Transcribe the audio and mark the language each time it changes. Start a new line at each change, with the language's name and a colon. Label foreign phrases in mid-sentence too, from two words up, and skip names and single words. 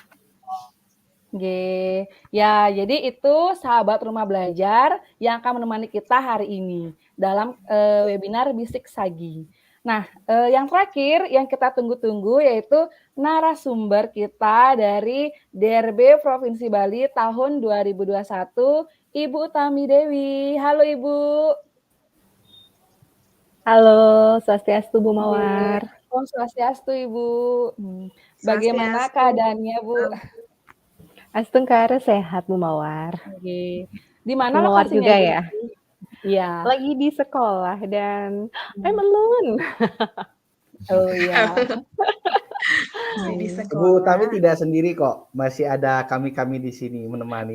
Indonesian: Ya, jadi itu sahabat rumah belajar yang akan menemani kita hari ini dalam webinar Bisik Sagi. Nah, yang terakhir yang kita tunggu-tunggu yaitu narasumber kita dari DRB Provinsi Bali tahun 2021, Ibu Utami Dewi. Halo Ibu. Halo, Swastiastu Bu Mawar. Om Swastiastu Ibu. Bagaimana keadaannya Bu? Astungkara sehat Bu Mawar. Di mana Bu Mawar juga ya? Iya. Lagi di sekolah dan melun. Oh iya. Bu Utami tidak sendiri kok, masih ada kami di sini menemani